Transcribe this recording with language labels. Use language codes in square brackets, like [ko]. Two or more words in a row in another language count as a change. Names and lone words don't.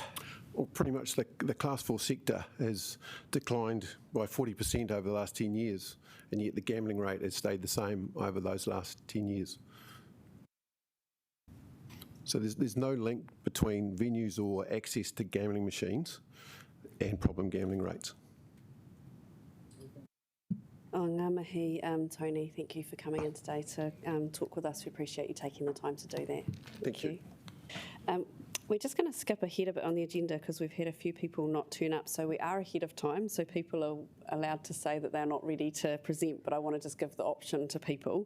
[en] Well, pretty much the Class 4 sector has declined by 40% over the last 10 years, and yet the gambling rate has stayed the same over those last 10 years. So there's no link between venues or access to gambling machines and problem gambling rates. [mi] Oh, ngā mihi, [en] Tony, thank you for coming in today to talk with us. We appreciate you taking the time to do that. Thank you. We're just going to skip ahead a bit on the agenda because we've had a few people not turn up, so we are ahead of time, so people are allowed to say that they're not ready to present, but I want to just give the option to people.